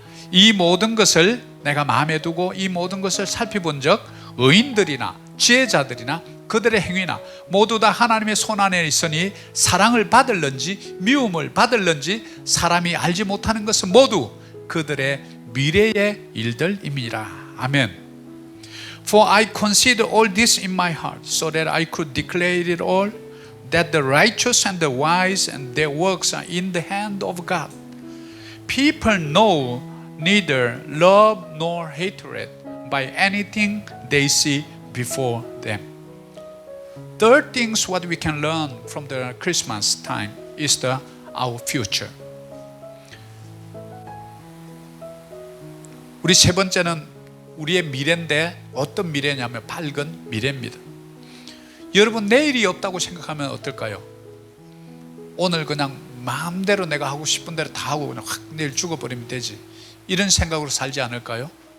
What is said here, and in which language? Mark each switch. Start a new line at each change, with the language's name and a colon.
Korean: 이 모든 것을 내가 마음에 두고 이 모든 것을 살펴본 적 의인들이나 지혜자들이나 그들의 행위나 모두 다 하나님의 손 안에 있으니 사랑을 받을런지 미움을 받을런지 사람이 알지 못하는 것은 모두 그들의 미래의 일들임이라. 아멘.
English: For I consider all this in my heart, so that I could declare it all, that the righteous and the wise and their works are in the hand of God. People know neither love nor hatred by anything they see before them. Third things what we can learn from the Christmas time is our future.
Korean: 우리 세 번째는 우리의 미래인데 어떤 미래냐면 밝은 미래입니다. 여러분 내일이 없다고 생각하면 어떨까요? 오늘 그냥 마음대로 내가 하고 싶은 대로 다 하고 그냥 확 내일 죽어버리면 되지, 이런 생각으로 살지 않을까요?